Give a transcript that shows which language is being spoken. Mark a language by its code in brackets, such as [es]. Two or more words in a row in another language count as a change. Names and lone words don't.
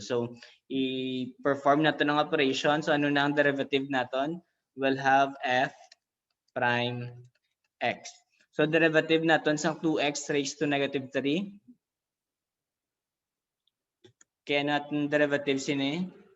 [hil] So i-perform natin ang operation. So ano na ang derivative naton? [en] We'll have f prime x. [hil] So derivative naton sang [en] 2x raised to negative 3. [hil] Kaya natin derivative sini.